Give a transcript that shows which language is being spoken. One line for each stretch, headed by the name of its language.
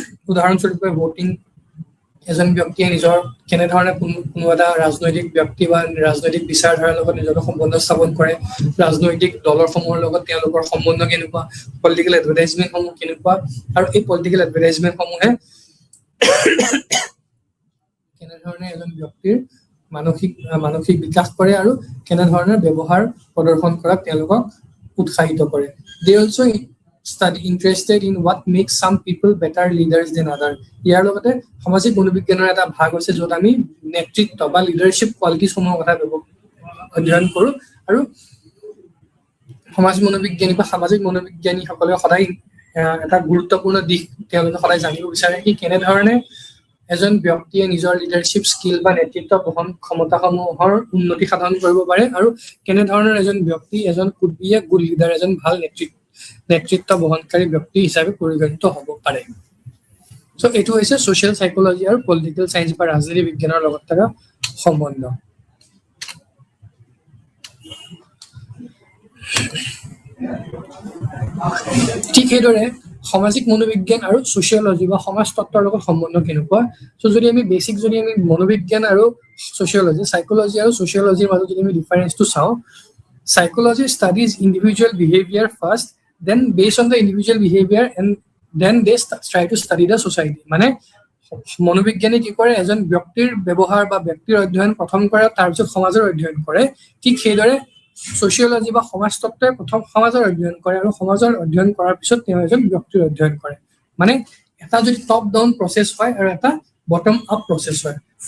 Assamese: উদাহৰণস্বৰূপে ভোটিং, এজন ব্যক্তিয়ে নিজৰ কেনেধৰণে কোনো এটা ৰাজনৈতিক ব্যক্তি বা ৰাজনৈতিক বিচাৰধাৰাৰ লগত নিজকে সম্বন্ধ স্থাপন কৰে, ৰাজনৈতিক দলসমূহৰ লগত তেওঁলোকৰ সম্বন্ধ কেনেকুৱা, পলিটিকেল এডভাৰটাইজমেণ্টসমূহ কেনেকুৱা, আৰু এই পলিটিকেল এডভাৰটাইজমেণ্টসমূহে কেনেধৰণে এজন ব্যক্তিৰ মানসিক বিকাশ কৰে আৰু কেনেধৰণৰ ব্যৱহাৰ প্ৰদৰ্শন কৰাত তেওঁলোকক উৎসাহিত কৰে।
English: They also study interested in what makes some people better leaders than others.
Assamese: ইয়াৰ লগতে সামাজিক মনোবিজ্ঞানৰ এটা ভাগ আছে য'ত আমি নেতৃত্ব বা লিডাৰশ্বিপ কোৱালিটিসমূহৰ কথা অধ্যয়ন কৰোঁ। আৰু সমাজ মনোবিজ্ঞানী বা সামাজিক মনোবিজ্ঞানীসকলে সদায় এটা গুৰুত্বপূৰ্ণ দিশ তেওঁলোকে সদায় জানিব বিচাৰে কি কেনেধৰণে এজন ব্যক্তিয়ে নিজৰ লিডাৰশ্বিপ স্কিল বা নেতৃত্ব বহন ক্ষমতাসমূহৰ উন্নতি সাধন কৰিব পাৰে, আৰু কেনেধৰণৰ এজন ব্যক্তি এজন
English: could be a good leader,
Assamese: এজন ভাল নেতৃত্ব বহনকাৰী ব্যক্তি হিচাপে পৰিগণিত হ'ব পাৰে। সো এইটো হৈছে সোশ্যাল সাইকোলজি আৰু পলিটিকেল সায়েন্স বা ৰাজনীতি বিজ্ঞানৰ লগত থকা সম্বন্ধ। ঠিক সেইদৰে সামাজিক মনোবিজ্ঞান আৰু সোশিয়োলজি বা সমাজতত্ত্বৰ লগত সম্বন্ধ কেনেকুৱা। সো যদি আমি মনোবিজ্ঞান আৰু সোশিয়োলজি, সাইকোলজি আৰু সোশিয়োলজিৰ মাজত যদি আমি ডিফাৰেন্সটো চাওঁ,
English: psychology studies individual behavior first, then based on the individual behavior and then they try to study the society.
Assamese: মানে মনোবিজ্ঞানী কি কৰে, এজন ব্যক্তিৰ ব্যৱহাৰ বা ব্যক্তিৰ অধ্যয়ন প্ৰথম কৰে, তাৰপিছত সমাজৰ অধ্যয়ন কৰে। ঠিক সেইদৰে সোশিয়োলজি বা সমাজতত্ত্বই প্ৰথম সমাজৰ অধ্যয়ন কৰে আৰু সমাজৰ অধ্যয়ন কৰাৰ পিছত তেওঁ এজন ব্যক্তিৰ অধ্যয়ন কৰে। মানে এটা যদি টপ ডাউন প্ৰচেছ হয় আৰু এটা বটম আপ প্ৰচেছ হয়।